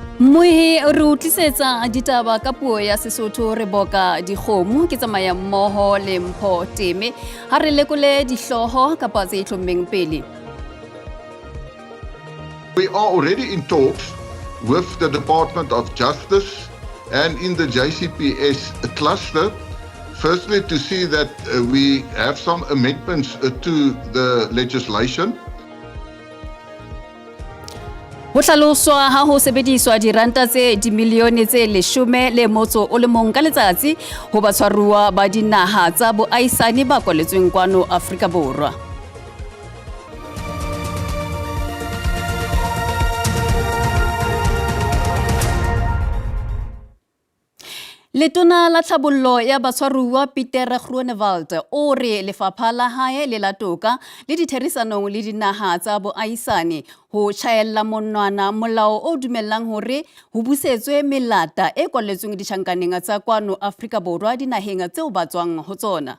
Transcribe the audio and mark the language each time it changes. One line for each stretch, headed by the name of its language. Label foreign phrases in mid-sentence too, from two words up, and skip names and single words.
Southern Sotho: Mohe re utlisetsa ditaba ka puo ya Sesotho re boka dikgomo ke tsamaya mmoho le mpho teme ha re lekole dihloho kapa tse itlhommeng pele.
English: We are already in talks with the Department of Justice and in the JCPS cluster, firstly to see that we have some amendments to the legislation.
Southern Sotho: Ho hlaloswa ha ho sebediswa diranta tse dimilione tse 10 ka letsatsi ho batshwaruwa ba dinaha tsa boaisane ba kwaletsweng kwano Afrika Borwa. Letona la tlhabollo ya batshwaruwa Peter Groenewald o re lefapha la hae le la toka le ditherisanong le dinaha tsa boaisane ho tjhaella monwana molao o dumellang hore ho busetswe melata e kwaletsweng ditjhankaneng tsa kwano Afrika Borwa dinaheng tseo ba tswang ho tsona.